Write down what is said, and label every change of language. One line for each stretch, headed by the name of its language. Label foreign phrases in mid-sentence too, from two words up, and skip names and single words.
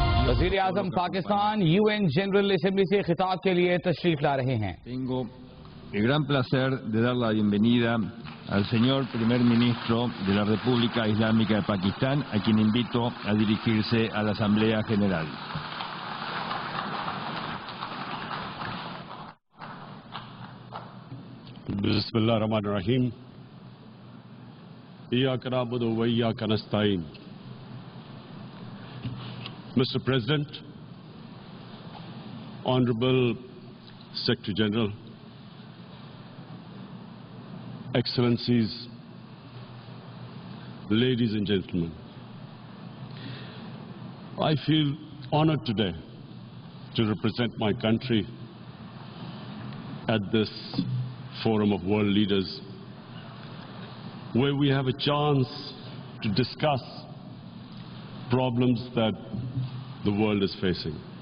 Urdu: وزیر اعظم پاکستان یو این جنرل اسمبلی سے خطاب کے لیے تشریف لا رہے ہیں.
Spanish: Tengo el gran placer de dar la bienvenida al señor primer ministro de la República Islámica de Pakistán, a quien invito a dirigirse a la Asamblea General.
Arabic: Bismillahirrahmanirrahim. إياك نعبد وإياك نستعين.
English: Mr. President, Honorable Secretary General, Excellencies, ladies and gentlemen, I feel honored today to represent my country at this Forum of World Leaders, where we have a chance to discuss problems that the world is facing.